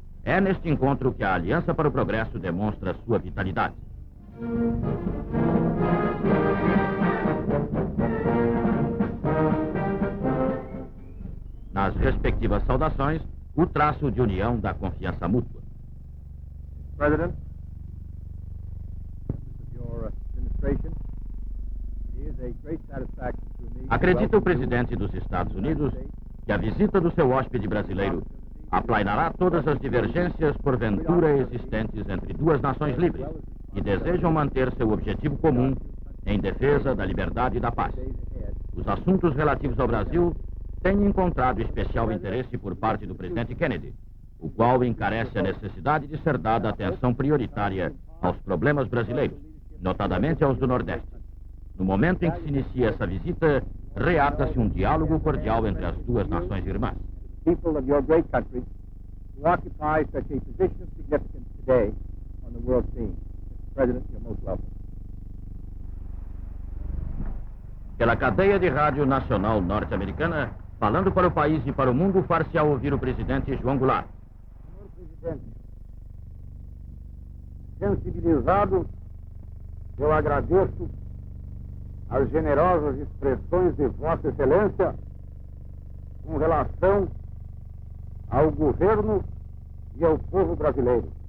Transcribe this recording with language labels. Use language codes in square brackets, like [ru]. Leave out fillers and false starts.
[pt] É neste encontro que a Aliança para o Progresso demonstra sua vitalidade. Nas respectivas saudações, o traço de união da confiança mútua. [en] President, your administration, it is a great satisfaction to me. [pt] Acredita o presidente dos Estados Unidos que a visita do seu hóspede brasileiro aplainará todas as divergências porventura existentes entre duas nações livres que desejam manter seu objetivo comum em defesa da liberdade e da paz. Os assuntos relativos ao Brasil têm encontrado especial interesse por parte do presidente Kennedy, o qual encarece a necessidade de ser dada atenção prioritária aos problemas brasileiros, notadamente aos do Nordeste. No momento em que se inicia essa visita, reata-se um diálogo cordial entre as duas nações irmãs. [en] People of your great country who occupy such a position of significance today on the world scene. Mr. President, you're most welcome. [pt] Pela cadeia de rádio nacional norte-americana, falando para o país e para o mundo, far-se-á ouvir o presidente João Goulart. Senhor Presidente, sensibilizado, eu agradeço as generosas expressões de Vossa Excelência com relação ao governo e ao povo brasileiro.